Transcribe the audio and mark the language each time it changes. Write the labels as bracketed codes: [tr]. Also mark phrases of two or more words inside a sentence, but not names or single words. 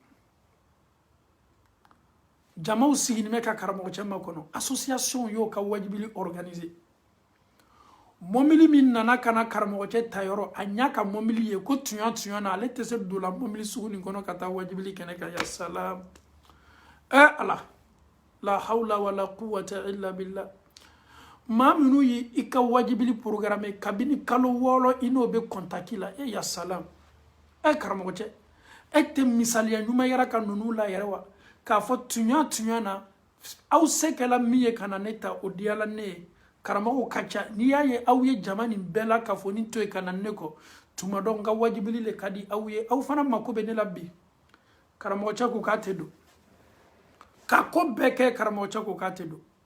[bm] jamaw sigini bɛ ka karamɔgɔ cɛ makɔnɔ association y'o ka wajibili organiser mɔbili min nana ka na karamɔgɔ cɛ ta yɔrɔ a ɲa ka mɔbili ye ko tuɲa na ale tɛ se don la mɔbili sugu nin kɔnɔ ka taa wajibili kɛnɛ kan [ar] يا سلام [bm] ala [ar] لا حول ولا قوة إلا بالله [bm] maa minnu ye i ka wajibili programme kabini kalo 6 i n'o bɛ contacter la [ar] يا سلام [bm] karamɔgɔ cɛ e tɛ misaliya ɲuman yɛrɛ ka ninnu la yɛrɛ wa k'a fɔ tuɲa na aw se kɛla min ye ka na ne ta o diyala ne ye karamɔgɔw ka ca n'i y'a ye aw ye jama nin bɛɛ la k'a fɔ ni to ye ka na ne kɔ tuma dɔ n ka wajibili le ka di aw ye aw fana mako bɛ ne la bi karamɔgɔ cɛ ko k'a tɛ don ka ko bɛɛ kɛ karamɔgɔ cɛ ko k'a tɛ don